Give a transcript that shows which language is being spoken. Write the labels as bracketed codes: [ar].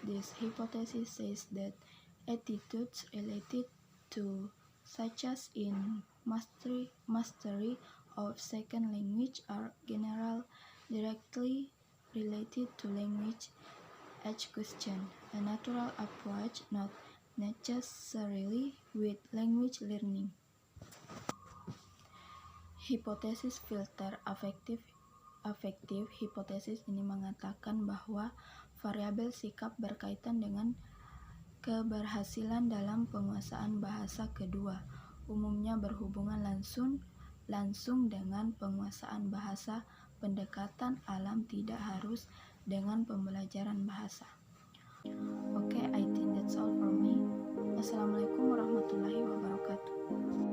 [en] This hypothesis says that attitudes related to, such as in mastery of second language, are directly related to language acquisition, a natural approach, not necessarily with language learning. [id] Hipotesis filter affective hipotesis ini mengatakan bahwa variabel sikap berkaitan dengan keberhasilan dalam penguasaan bahasa kedua, umumnya berhubungan langsung dengan penguasaan bahasa. Pendekatan alam tidak harus dengan pembelajaran bahasa. [en] Okay, I think that's all from me. [ar] Wassalamualaikum warahmatullahi wabarakatuh.